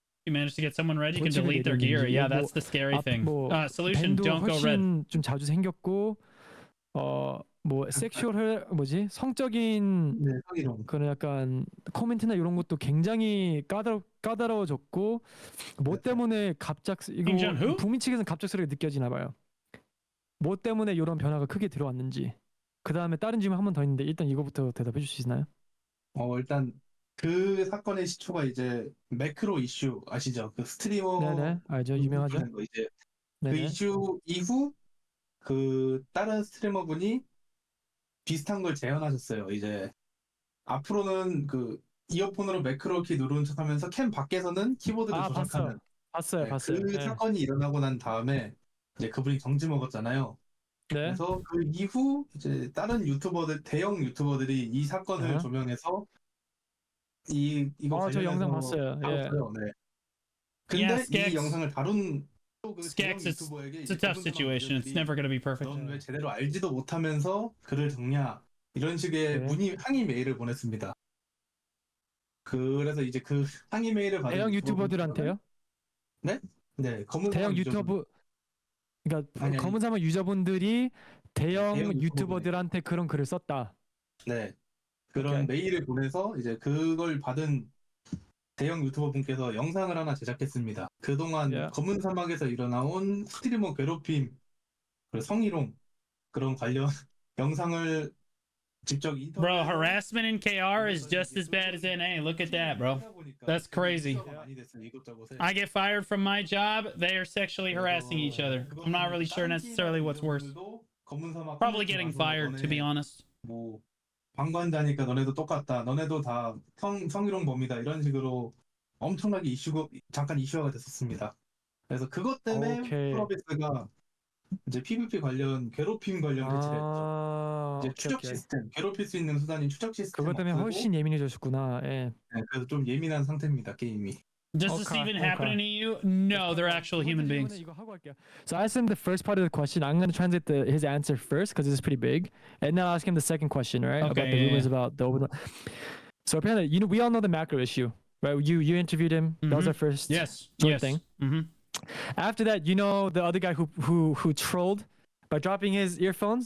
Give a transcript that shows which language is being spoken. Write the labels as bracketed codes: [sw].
[en] You managed to get someone red, you can delete their gear. Yeah, that's the scary thing. Solution, don't go red. [ko] 좀 자주 생겼고 뭐 섹슈얼 성적인 그런 약간 코멘트나 이런 것도 굉장히 까다로워졌고 뭐 때문에 이거 북미 측에서는 갑작스럽게 느껴지나 봐요. 뭐 때문에 이런 변화가 크게 들어왔는지. 그 다음에 다른 질문 한 번 더 있는데 일단 이거부터 대답해 주실 수 있나요? 일단 그 사건의 시초가 이제 매크로 이슈 아시죠? 그 스트리머 네네 알죠, 유명하죠. 이제 그 이슈 이후 그 다른 스트리머분이 비슷한 걸 재현하셨어요. 이제 앞으로는 그 이어폰으로 매크로 키 누르는 척하면서 캠 밖에서는 키보드를 조작하는. 봤어요. 그 사건이 일어나고 난 다음에 이제 그분이 정지 먹었잖아요. 네. 그래서 그 이후 이제 다른 대형 유튜버들이 이 사건을 조명해서 이거 저 영상 봤어요. 네. 근데 이 영상을 다룬 [en] Skex, it's a tough situation. It's never going to be perfect. [ko] 넌 왜 제대로 알지도 못하면서 글을 적냐 이런 식의 항의 메일을 보냈습니다. 그래서 이제 그 항의 메일을 받은 대형 유튜버들한테요? 네? 네, 대형 유튜버 그러니까 검은 사막 유저분들이 대형 유튜버들한테 그런 글을 썼다. 네. 그런 메일을 보내서 이제 그걸 받은 대형 유튜버 분께서 영상을 하나 제작했습니다. 그동안 검은 사막에서 일어나온 스트리머 괴롭힘, 그리고 성희롱 그런 관련 영상을 직접 [en] Bro, harassment in KR is just as bad as NA. Look at that, bro. That's crazy. I get fired from my job. They are sexually harassing each other. I'm not really sure necessarily what's worse. Probably getting fired, to be honest. [ko] 방관자니까 너네도 똑같다. 너네도 다 성희롱 범이다. 이런 식으로 엄청나게 잠깐 이슈화가 됐었습니다. 그래서 그것 때문에 프로비스가 이제 PvP 관련 괴롭힘 관련 배치를 했죠. 이제 추적 시스템, 괴롭힐 수 있는 수단인 추적 시스템. 그것 때문에 훨씬 예민해졌구나. 예. 네, 그래서 좀 예민한 상태입니다, 게임이. [en] Does this even happen in EU? No, they're actual human beings. So I asked him the first part of the question. I'm going to translate his answer first because it's pretty big, and then I'll ask him the second question, right? Okay, about the rumors about the open. So apparently, we all know the macro issue, right? You interviewed him. That was our first thing. After that, you know the other guy who trolled by dropping his earphones.